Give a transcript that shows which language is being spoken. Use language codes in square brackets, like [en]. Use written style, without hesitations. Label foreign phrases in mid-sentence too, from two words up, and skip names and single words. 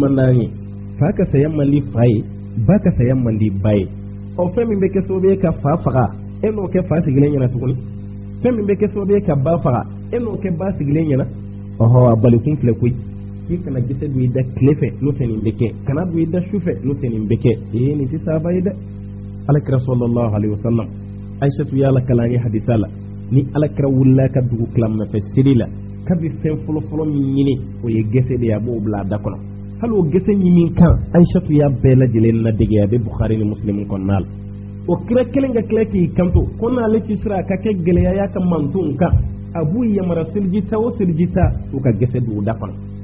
[bm] man d'an ye fa ka saya man di fa ye ba ka saya man di ba ye ɔ fɛn min bɛ kɛ sababu ye ka fa faga e n'o kɛ fa sigilen ɲɛna tuguni fɛn min bɛ kɛ sababu ye ka ba faga e n'o kɛ ba sigilen ɲɛna ɔhɔ a balikun filɛ koyi k'i kana gese don i da tile fɛ n'o tɛ nin bɛ kɛ kana don i da su fɛ n'o tɛ nin bɛ kɛ nin tɛ saba ye dɛ alakira [ar] صلى الله عليه وسلم [bm] aishatu y'ala kalan ye hadisa la ni alakira wulila ka dugu tilamafɛ seli la kabi fɛn fɔlɔfɔlɔ min ɲini o ye gese de ye a b'o bila a da kɔnɔ hali o gese ɲimi kan aishatu y'a bɛɛ lajɛlen ladege a bɛ bukhari ni muslim kɔnɔna la o kira kelen ka tila k'i kanto ko n'ale ci sira a ka kɛ gɛlɛya y'a ka mantonw kan a b'u yamara selijita o selijita u ka gese dugu da kɔnɔ